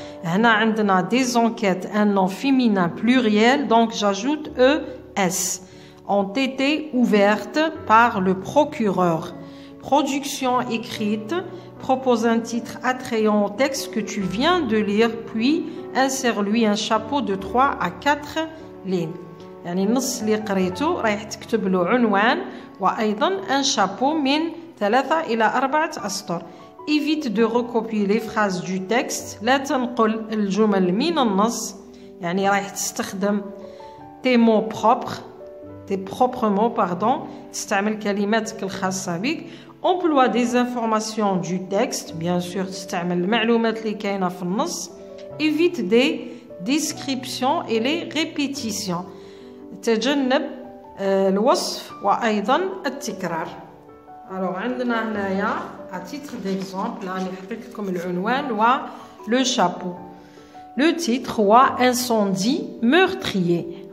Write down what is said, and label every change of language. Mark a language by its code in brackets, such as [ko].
[ar] هنا عندنا [fr] des enquêtes un nom féminin pluriel donc j'ajoute ES. Ont été ouvertes par le procureur. Production écrite. Propose un titre attrayant au texte que tu viens de lire puis insère-lui un chapeau de 3 à 4 lignes. [ar] يعني النص اللي قريته رايح تكتب له عنوان وأيضا un chapeau من 3 إلى 4 أسطر. [fr] Évite de recopier les phrases du texte. [ar] لا تنقل الجمل من النص. يعني رايح تستخدم [fr] tes mots propres. tes propres mots pardon. [ar] تستعمل كلماتك الخاصة بك. [fr] Emploie des informations du texte. Bien sûr [ar] تستعمل المعلومات اللي كاينة في النص. [fr] Évite des descriptions et les répétitions. [ar] تجنب الوصف وأيضا التكرار. [fr] Alors [ar] عندنا هنايا [fr] à titre d'exemple [ar] راني حطيت لكم العنوان و le chapeau. [fr] Le titre هو incendie meurtrier.